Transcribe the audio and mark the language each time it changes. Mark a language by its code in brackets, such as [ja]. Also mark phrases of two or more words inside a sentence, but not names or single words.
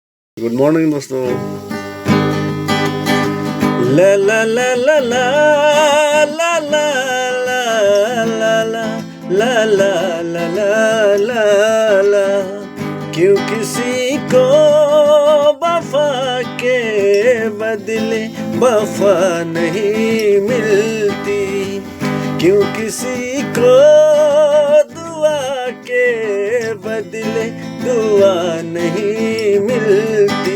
[en] good morning [hi] दोस्तों। ला ला ला ला ला ला ला ला ला ला ला ला ला ला ला। क्यों किसी को वफा के बदले वफा नहीं मिलती, क्यों किसी को दुआ के बदले दुआ नहीं मिलती।